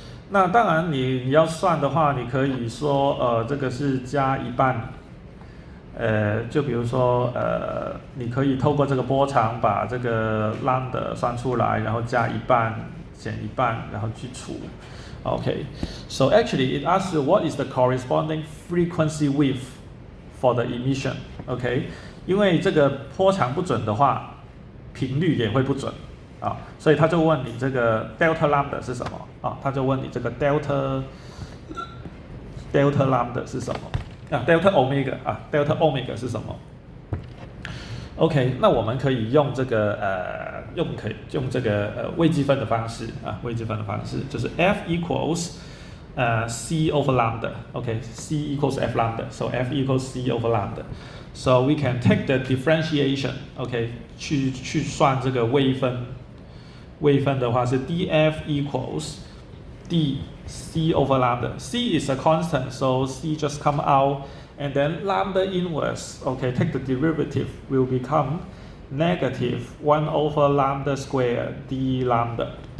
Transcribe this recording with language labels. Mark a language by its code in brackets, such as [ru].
[zh] 那当然你要算的话，你可以说这个是加一半，就比如说你可以透过这个波长把这个 lambda 算出来，然后加一半减一半，然后去除。 [en] Okay, so actually it asks you what is the corresponding frequency width for the emission. [zh] Okay, 因为这个波长不准的话，频率也会不准所以他就问你这个 delta lambda 是什么他就问你这个 delta lambda 是什么delta omega delta omega 是什么 ？OK， 那我们可以用这个用这个微积分的方式微积分的方式就是 [en] F equals C over lambda。 [zh] OK， [en] C equals F lambda，so F equals C over lambda。 So we can take the differentiation。 [zh] OK， 去算这个微分。微分的话是 [en] dF equals dC over lambda. C is a constant, so C just come out, and then lambda inverse. Okay, take the derivative will become negative 1 over lambda square d lambda.